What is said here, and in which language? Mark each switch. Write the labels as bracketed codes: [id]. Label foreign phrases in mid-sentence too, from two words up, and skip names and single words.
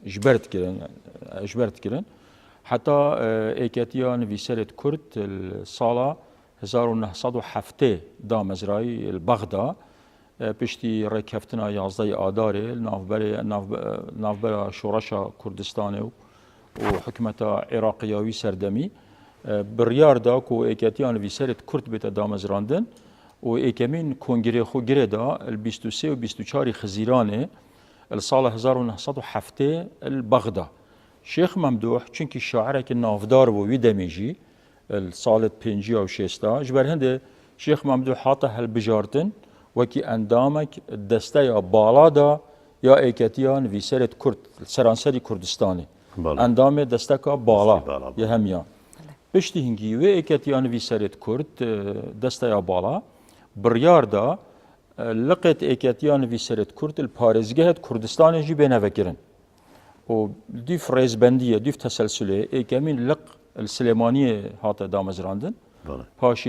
[ku] ژبەرتکردن حتا ئێکەتیا نویسەرێت کورد ساڵا 1970 دامەزرایی بەغدا پشتی ڕێککەفتنا 11 ئادارێ ناوبەرە شۆڕەشە کوردستانێ و حکومەتە عێراقیاوی سەردەمی بڕیاردا و ئێکەتیان نویسەرێت کورد بێتە دامەزراندن و ئێکەمین کۆنگرێ خۆ گرێدا 23 و 24 خزیرانێ الساڵە 1970 البەغدا شێخ مەمدوح چونکی شاعرێکی ناودار بوو وی دەمێژی ساڵێت 56 ji ber hindê شێخ مەمدوح هاتە هەلبژاردن وەکی ئەندامێک دەستەیە باڵادا یا ئێکەتیە نویسەرێت کورد سەرانسەری کوردستانی ئەندامێ دەستەکە باڵا یە هەمیان پشتی هنگی وێ ئێکەتیە نویسەرێت کورد دەستەیە باڵا بڕیاردا لقێت ئێکەتیە نویسەرێت کورد پارێزگەهێت کوردستانێژی بێنەڤەکردن و دیف ڕێزبەندیە دیف تەسەلسولێ ئێکەمین لق سلێمانیە هاتە دامەزراندن پاشیل